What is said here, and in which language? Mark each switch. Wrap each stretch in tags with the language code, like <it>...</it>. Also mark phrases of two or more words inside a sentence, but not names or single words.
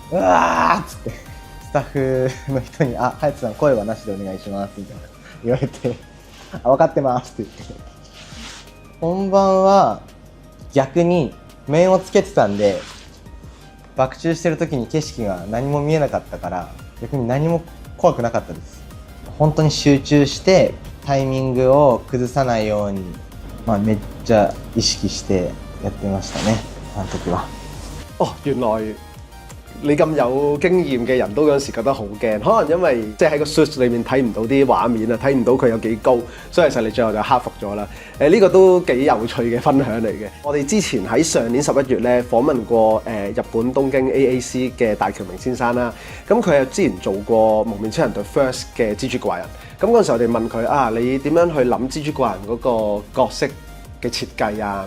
<ja>うわーっつってスタッフの人に「あ、隼人さん声はなしでお願いします」みたいな言われて「あ、分かってます」って言って、本番は逆に面をつけてたんで爆中してる時に景色が何も見えなかったから逆に何も怖くなかったです。本当に集中してタイミングを崩さないように、めっちゃ意識してやってましたね、あの時は。</ja> <yue>哦，原來你咁有經驗嘅人都有時覺得好驚，可能因為即係喺個 suit 裏面睇唔到啲畫面啊，睇唔到佢有幾高，所以其實你最後就克服咗啦。呢個都幾有趣嘅分享嚟嘅。我哋之前喺上年11月咧訪問過日本東京 AAC 嘅大橋明先生啦，咁佢又之前做過蒙面超人隊 First 嘅蜘蛛怪人，咁嗰陣時我哋問佢啊，你點樣去諗蜘蛛怪人嗰個角色嘅設計啊？</yue>